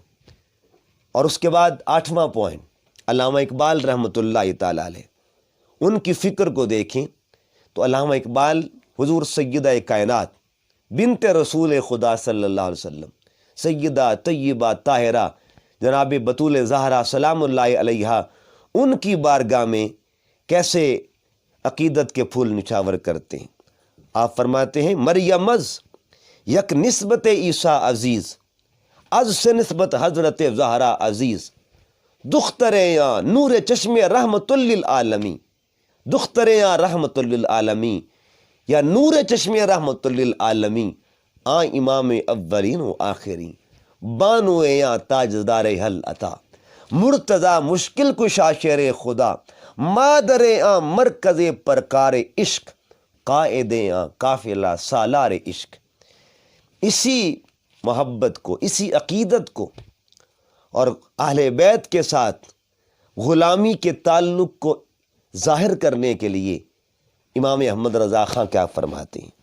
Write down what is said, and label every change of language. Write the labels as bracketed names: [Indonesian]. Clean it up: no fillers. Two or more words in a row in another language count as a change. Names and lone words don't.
[Urdu] اور اس کے بعد 8واں پوائنٹ، علامہ اقبال [Arabic] رحمۃ اللہ تعالیٰ علیہ، [Urdu] ان کی فکر کو دیکھیں تو علامہ اقبال حضور سیدہ کائنات بنت رسول خدا [Arabic] صلی اللہ علیہ وسلم، [Urdu] سیدہ طیبہ طاہرہ جناب بطول زہرا [Arabic] سلام اللہ علیہا، [Urdu] ان کی بارگاہ میں کیسے عقیدت کے پھول نچھاور کرتے ہیں۔ آپ فرماتے ہیں [Persian] مریم از یک نسبت عیسیٰ عزیز، از سے نسبت حضرت زہرا عزیز، دختر یا نور چشم رحمت للعالمی، دختر یا رحمت للعالمی یا نور چشم رحمت للعالمی، آ امام اولین و آخرین، بانو یا تاجدار حل عطا، مرتضی مشکل کشا شیر خدا، مادر آ مرکز پرکار عشق، قائد آ قافلہ سالار عشق۔ [Urdu] اسی محبت کو، اسی عقیدت کو اور اہل بیت کے ساتھ غلامی کے تعلق کو ظاہر کرنے کے لیے امام احمد رضا خان کیا فرماتے ہیں؟